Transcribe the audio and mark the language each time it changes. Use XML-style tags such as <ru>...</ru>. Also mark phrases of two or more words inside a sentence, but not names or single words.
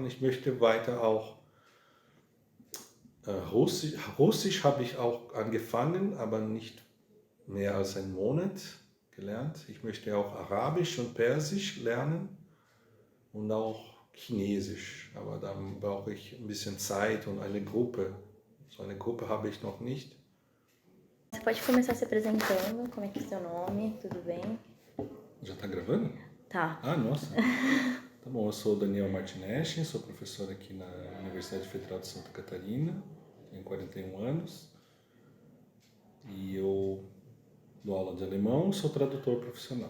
<de>Ich möchte weiter auch Russisch habe ich auch angefangen, aber nicht mehr als einen Monat gelernt. Ich möchte auch Arabisch und Persisch lernen und auch Chinesisch, aber dann brauche ich ein bisschen Zeit und eine Gruppe. So eine Gruppe habe ich noch nicht.</de> <pt>Você pode começar se apresentando, como é que é seu nome, tudo bem? Já está gravando? Tá. Ah, nossa. Tá bom, eu sou Daniel Martinez, sou professor aqui na Universidade Federal de Santa Catarina, tenho 41 anos e eu dou aula de alemão, sou tradutor profissional.</pt>